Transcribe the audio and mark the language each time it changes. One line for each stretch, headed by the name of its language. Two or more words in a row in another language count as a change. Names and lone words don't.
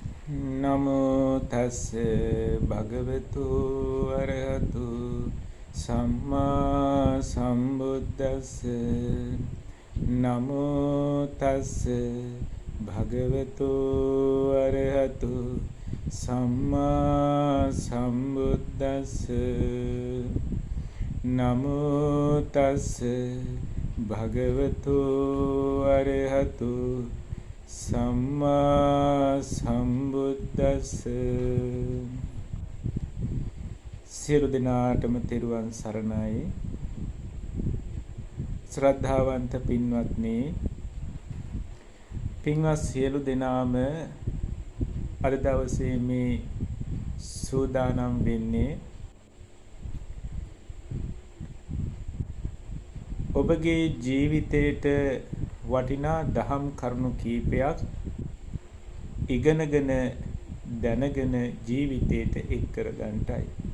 Pali: නමෝ තස්ස භගවතු අරහතු සම්මා සම්බුද්දස්ස නමෝ තස්ස භගවතු අරහතු සම්මා සම්බුද්දස්ස නමෝ තස්ස භගවතු අරහතු සම්මා සම්බුද්දස්ස.
Sinhala: සියලු දෙනාටම තෙරුවන් සරණයි. ශ්‍රද්ධාවන්ත පින්වත්නි, පින්වත් සියලු දෙනාම අද දවසේ මේ සූදානම් වෙන්නේ ඔබගේ ජීවිතයට වටිනා දහම් කරුණු කීපයක් ඉගෙනගෙන දැනගෙන ජීවිතයට එක් කරගන්නටයි.